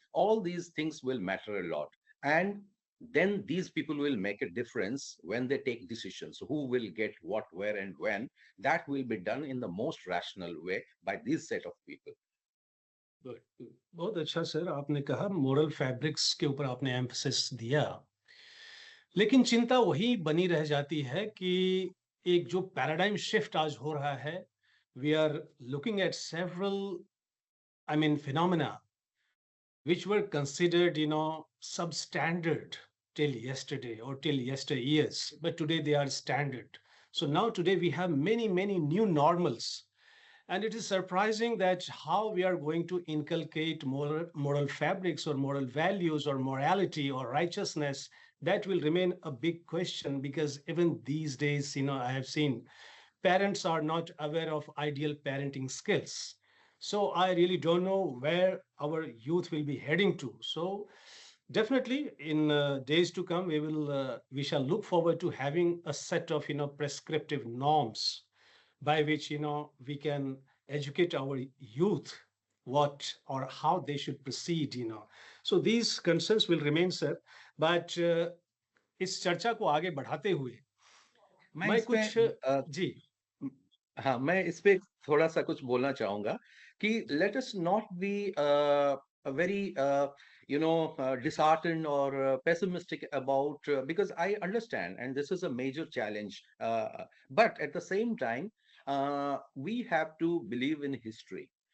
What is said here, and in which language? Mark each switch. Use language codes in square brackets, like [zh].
[en] All these things will matter a lot, and then these people will make a difference when they take decisions. Who will get what, where, and when? That will be done in the most rational way by this set of people. [hi] Good, बहुत अच्छा sir, आपने कहा moral fabrics के ऊपर आपने emphasis दिया। लेकिन चिंता वही बनी रह जाती है कि एक जो पैराडाइम शिफ्ट आज हो रहा है, [en] We are looking at several phenomena which were considered substandard till yesterday or till yesteryears, but today they are standard. So now today we have many new normals. And it is surprising that how we are going to inculcate moral fabrics or moral values or morality or righteousness, that will remain a big question, because even these days, I have seen parents are not aware of ideal parenting skills. So I really don't know where our youth will be heading to. So definitely in days to come, we shall look forward to having a set of prescriptive norms by which we can educate our youth what or how they should proceed. So these concerns will remain, sir. [hi] But इस चर्चा को आगे बढ़ाते हुए मैं मैं इसमें कुछ जी म- हाँ, मैं इस पे थोड़ा सा कुछ बोलना चाहूंगा कि [en] Let us not be very disheartened or pessimistic about, because I understand and this is a major challenge, but at the same time we have to believe in history.